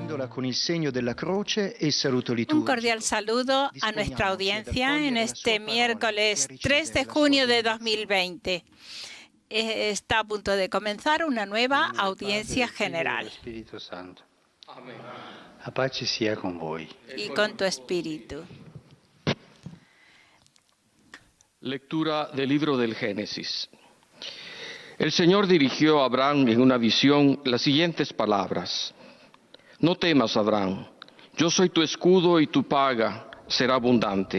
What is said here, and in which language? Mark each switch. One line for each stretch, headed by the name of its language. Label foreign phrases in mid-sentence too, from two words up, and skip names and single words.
Italian: con il segno della croce e il saluto
Spanish: Un
Italian: liturgico.
Spanish: cordial saludo a nuestra audiencia en este miércoles 3 de junio de 2020. Está a punto de comenzar una nueva audiencia general.
Italian: Spirito Santo. La pace sia con voi.
Spanish: Y con tu espíritu. Lectura del libro del Génesis. El Señor dirigió a Abraham en una visión las siguientes palabras: No temas, Abraham, yo soy tu escudo y tu paga será abundante.